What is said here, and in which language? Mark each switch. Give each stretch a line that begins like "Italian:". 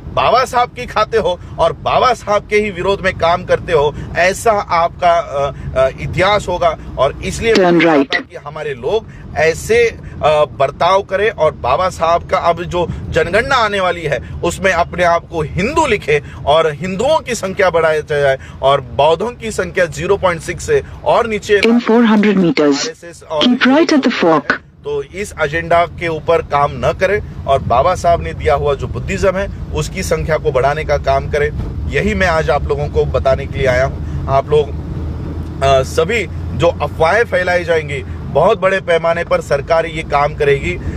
Hindi: बाबा साहब की खाते हो और बाबा साहब के ही विरोध में काम करते हो, ऐसा आपका इतिहास होगा। और इसलिए कि हमारे लोग ऐसे बर्ताव करें और बाबा साहब का अब जो जनगणना आने वाली है उसमें अपने आप को हिंदू लिखे और हिंदुओं की संख्या बढ़ाया जाए और बौद्धों की संख्या 0.6 से और नीचे।
English: In 400 meters, keep right at the fork.
Hindi: तो इस एजेंडा के ऊपर काम न करें और बाबा साहब ने दिया हुआ जो बुद्धिज्म है उसकी संख्या को बढ़ाने का काम करें। यही मैं आज आप लोगों को बताने के लिए आया हूं। आप लोग सभी जो अफवाहें फैलाई जाएंगी, बहुत बड़े पैमाने पर सरकार ये काम करेगी।